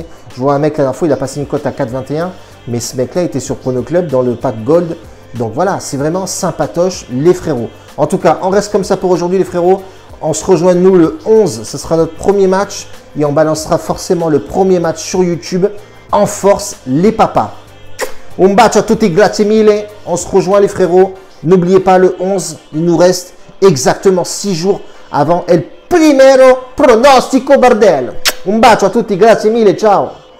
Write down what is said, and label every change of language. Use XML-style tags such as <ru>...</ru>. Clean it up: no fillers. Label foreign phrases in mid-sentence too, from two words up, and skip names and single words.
<fr>Je vois un mec la dernière fois, il a passé une cote à 4,21. Mais ce mec-là était sur Prono Club dans le pack Gold. Donc voilà, c'est vraiment sympatoche les frérots. En tout cas, on reste comme ça pour aujourd'hui les frérots. On se rejoint nous le 11, ce sera notre premier match. Et on balancera forcément le premier match sur YouTube. En force les papas.</fr> <it>Un bacio a tutti, grazie mille.</it> <fr>On se rejoint les frérots. N'oubliez pas le 11, il nous reste exactement 6 jours avant</fr> <es>el primero pronostico</es> <fr>bordel.</fr> <it>Un bacio a tutti, grazie mille, ciao.</it>